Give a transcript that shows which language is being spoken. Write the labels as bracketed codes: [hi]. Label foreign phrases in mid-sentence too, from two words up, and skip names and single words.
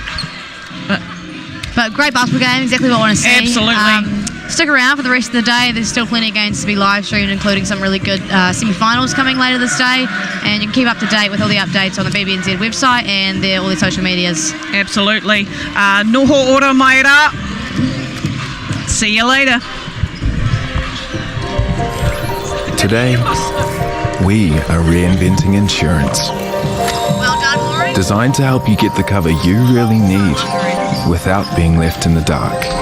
[en] But great basketball game, exactly what I want to see. Absolutely. Stick around for the rest of the day. There's still plenty of games to be live streamed, including some really good semi-finals coming later this day. And you can keep up to date with all the updates on the BBNZ website and all their social medias. Absolutely. [mi] Noho ora mai rā. [en] See you later. Today, we are reinventing insurance. Well done, Laurie. Designed to help you get the cover you really need without being left in the dark.